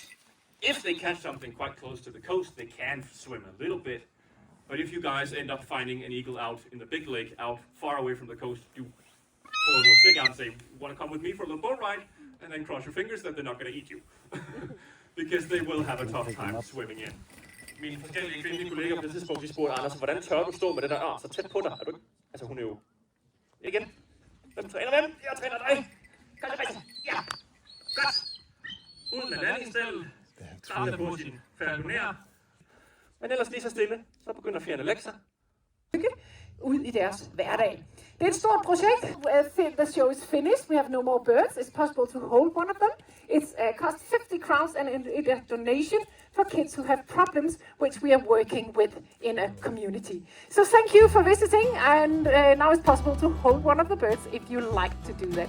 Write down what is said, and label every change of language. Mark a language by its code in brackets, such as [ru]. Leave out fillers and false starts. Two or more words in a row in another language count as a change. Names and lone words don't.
[en] If they catch something quite close to the coast, they can swim a little bit. But if you guys end up finding an eagle out in the big lake, out far away from the coast, you pull a little stick out and say, want to come with me for a little boat ride? And then cross your fingers that they're not going to eat you. Because they will have a tough time swimming in. [da] Mine forskellige kvindelige kolleger på det tidspunkt, de spurgte Anders, hvordan tør du stå med den der ørn så tæt på dig? Er du ikke? Altså hun er jo... Igen. Hvem træner hvem? Jeg træner dig. Kom det rigtigt. Ja. Godt. Uden en landingsstil. Træner på sin falconer. Men ellers lige så stille, så begynder fjerne lektier. Ud i deres hverdag. Det er et stort projekt. [en] The show is finished. We have no more birds. It's possible to hold one of them. It's cost 50 crowns and it's a donation for kids who have problems, which we are working with in a community. So thank you for visiting, and now it's possible to hold one of the birds if you like to do that.